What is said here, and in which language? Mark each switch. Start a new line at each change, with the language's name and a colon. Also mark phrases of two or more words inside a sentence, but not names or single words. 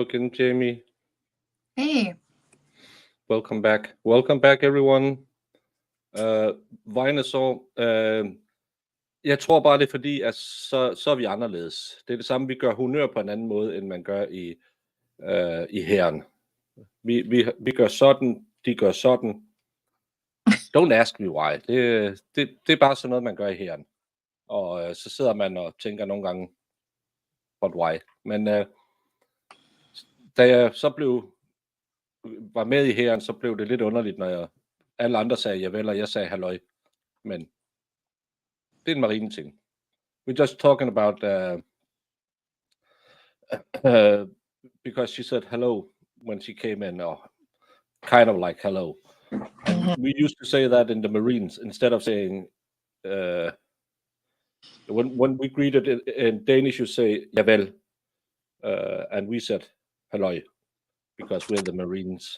English: Jamie. Hey. Welcome back. Welcome back, everyone. Vejnesår.
Danish: Jeg tror bare, det er fordi, at så er vi anderledes. Det er det samme, vi gør honør på en anden måde, end man gør i hæren. Vi gør sådan, de gør sådan.
English: Don't ask me why.
Danish: Det er bare sådan noget, man gør i hæren. Og så sidder man og tænker nogle gange,
English: but why?
Danish: Men da jeg så var med i hæren, så blev det lidt underligt, når alle andre sagde javel, og jeg sagde halløj. Men det er en marine ting.
English: We're just talking about because she said hello when she came in, or kind of like hello. And we used to say that in the Marines instead of saying when we greeted in Danish, you say javel, and we said halløj because we're the Marines.